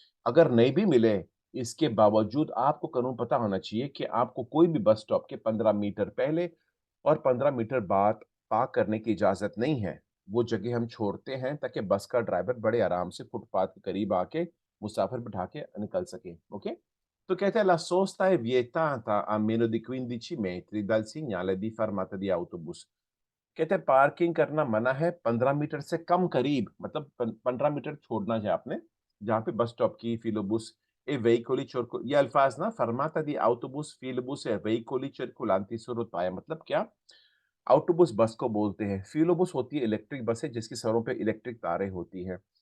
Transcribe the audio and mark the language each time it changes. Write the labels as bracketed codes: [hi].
[hi] अगर नहीं भी मिले, इसके बावजूद आपको कानून पता होना चाहिए कि आपको कोई भी बस स्टॉप के 15 मीटर पहले और 15 मीटर बाद पार्क करने की इजाज़त नहीं है। वो जगह हम छोड़ते हैं ताकि बस का ड्राइवर बड़े आराम से फुटपाथ के करीब आके मुसाफिर बिठा के निकल सके, ओके? तो कहते हैं [it] la sosta è vietata a meno di 15 metri dal segnale di fermata di autobus। [hi] कहते हैं पार्किंग करना मना है 15 मीटर से कम करीब, मतलब 15 मीटर छोड़ना है आपने, जहाँ पे बस स्टॉप की [it] filobus e veicoli [hi] ये अल्फाज ना [it] fermata di autobus, filobus e veicoli circolanti su rotaia [hi] मतलब क्या? ऑटोबस बस को बोलते हैं। फिलोबस होती है इलेक्ट्रिक बसें जिसकी सरों पे इलेक्ट्रिक तारें होती हैं।